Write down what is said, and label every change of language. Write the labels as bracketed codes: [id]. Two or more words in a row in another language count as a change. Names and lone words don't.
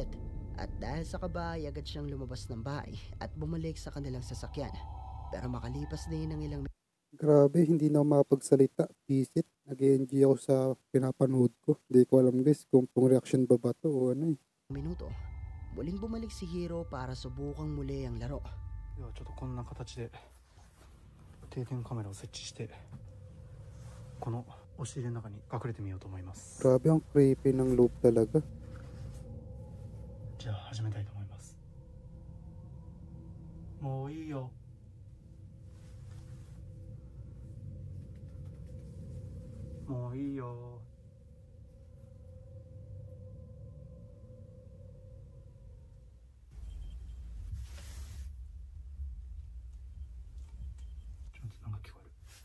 [tl] At dahil sa kaba ay agad siyang lumabas ng bahay at bumalik sa kanilang sasakyan. Pero makalipas din ng ilang Grabe, hindi na ako makapagsalita. Visit. Nag-enjoy ako sa pinapanood ko. Hindi ko alam guys kung pong reaction ba ba to o ano eh. minuto, muling bumalik si Hiro para subukang muli ang laro. [ja] ではちょっとこんな形で定点カメラを設置してこの押し入れの中に隠れてみようと思います。 [tl] Grabe, ang creepy ng loop talaga. [ja] じゃあ始めたいと思います。もういいよ。もういいよ。ちょっとなんか聞こえる。